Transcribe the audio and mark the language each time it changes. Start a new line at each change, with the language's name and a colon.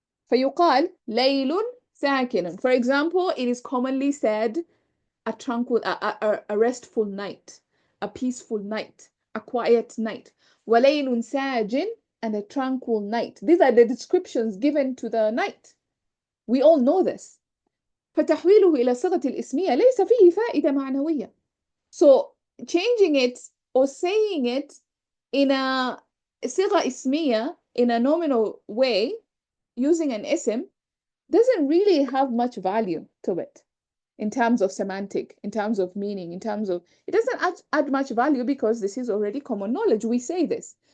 Arabic: فيقال ليل ساكن.
English: For example, it is commonly said a tranquil, a restful night, a peaceful night, a quiet night.
Arabic: وليل ساجن,
English: and a tranquil night. These are the descriptions given to the night. We all know this.
Arabic: فتحويله إلى صيغة الإسمية ليس فيه فائدة معنوية.
English: So changing it or saying it in a صيغة إسمية, in a nominal way, using an ism, doesn't really have much value to it in terms of semantic, in terms of meaning, in terms of, it doesn't add much value because this is already common knowledge. We say this.